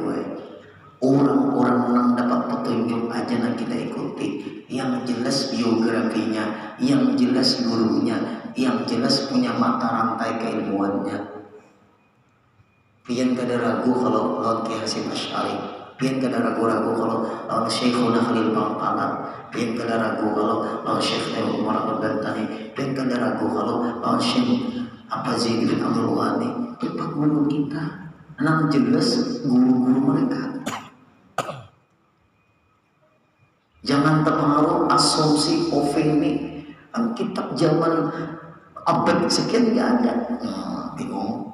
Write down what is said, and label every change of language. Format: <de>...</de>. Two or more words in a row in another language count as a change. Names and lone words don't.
<id>Orang-orang yang dapat petunjuk aja yang kita ikuti, yang jelas biografinya, yang jelas gurunya, yang jelas punya mata rantai keilmuannya.</id> <bjn>Pian kada ragu kalau lawan Ki Hasyim Asy'ari, pian kada ragu-ragu kalau lawan Syekhuna Khalil Bangkalan, pian kada ragu kalau lawan Syekh Tengku Umar Al-Bantani, pian kada ragu kalau lawan Syekh Zaid bin Abdul Ghani.</bjn> <id>Itu Pak Guru kita, yang jelas guru-guru mereka. Jangan terpengaruh asumsi opini. Kitab zaman abad sekian nggak ada. Bingung.</id>